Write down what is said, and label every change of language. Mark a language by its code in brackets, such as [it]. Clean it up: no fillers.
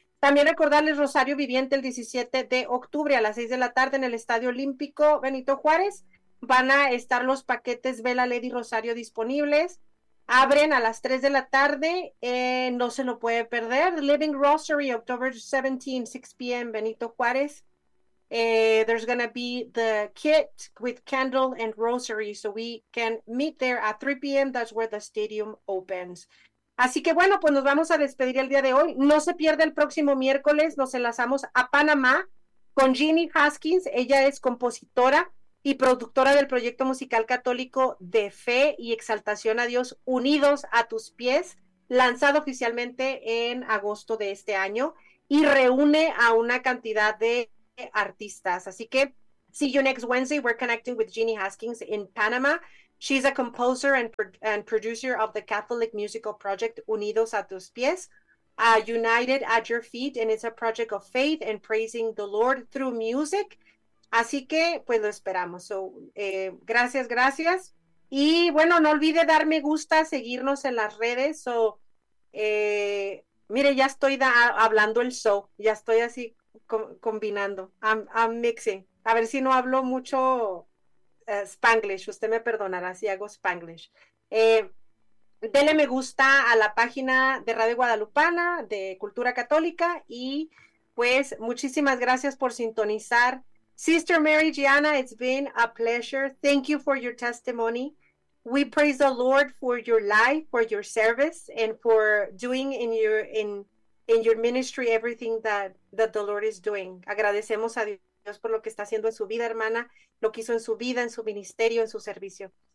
[es] También recordarles Rosario Viviente el 17 de octubre a las 6 de la tarde en el Estadio Olímpico Benito Juárez. Van a estar los paquetes Vela, LED y Rosario disponibles. Abren a las 3 de la tarde. No se lo puede perder. [en] Living Rosary, October 17, 6 p.m., Benito Juárez. There's going to be the kit with candle and rosary. So we can meet there at 3 p.m. That's where the stadium opens. [es] Así que bueno, pues nos vamos a despedir el día de hoy. No se pierda el próximo miércoles. Nos enlazamos a Panamá con Jeannie Haskins. Ella es compositora y productora del proyecto musical católico De Fe y Exaltación a Dios, Unidos a Tus Pies, lanzado oficialmente en agosto de este año, y reúne a una cantidad de artistas. Así que, [en] see you next Wednesday. We're connecting with Jeannie Haskins in Panama. She's a composer and producer of the Catholic musical project Unidos a Tus Pies, United at Your Feet, and it's a project of faith and praising the Lord through music. [es] Así que, pues lo esperamos. Gracias, gracias. Y bueno, no olvide darme gusta, seguirnos en las redes. Mire, ya estoy hablando el show, ya estoy así co combinando. [en] I'm mixing. [es] A ver si no hablo mucho Spanglish. Usted me perdonará si hago Spanglish. Dele me gusta a la página de Radio Guadalupana, de Cultura Católica. Y pues, muchísimas gracias por sintonizar. [en] Sister Mary Gianna, it's been a pleasure. Thank you for your testimony. We praise the Lord for your life, for your service, and for doing in your ministry everything that the Lord is doing. [es] Agradecemos a Dios por lo que está haciendo en su vida, hermana, lo que hizo en su vida, en su ministerio, en su servicio.